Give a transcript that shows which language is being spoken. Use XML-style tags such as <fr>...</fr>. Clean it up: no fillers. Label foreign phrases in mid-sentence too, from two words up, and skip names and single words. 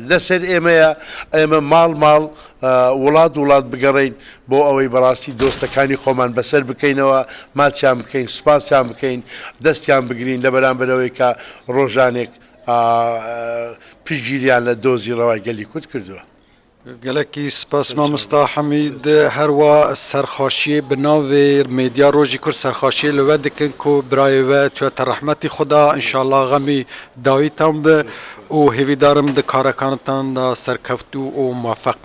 <ckb>لەسەر ئێمە ماڵ وڵات بگەڕین بۆ ئەوەی بەڕاستی دۆستەکانی خۆمان بەسەر بکەینەوە ماچیان بکەین سوپاسیان بکەین دەستیان بگرین لە بەرامبەرەوەی کە ڕۆژانێک پشتگیریان لە دۆزی ڕەوای گەلی کورد کردووە.</ckb> <ku>gelekî spas mamosta Hemîd herwa serxweşiyê bi navê medya Rojî Kurd serxweşiyê li we dikin ku birayê we çûyete rehmetî Xuda înşallah xemî dawîtan be û hêvîdarim di karekanitan da serkeftû û muweffeq bin.</ku>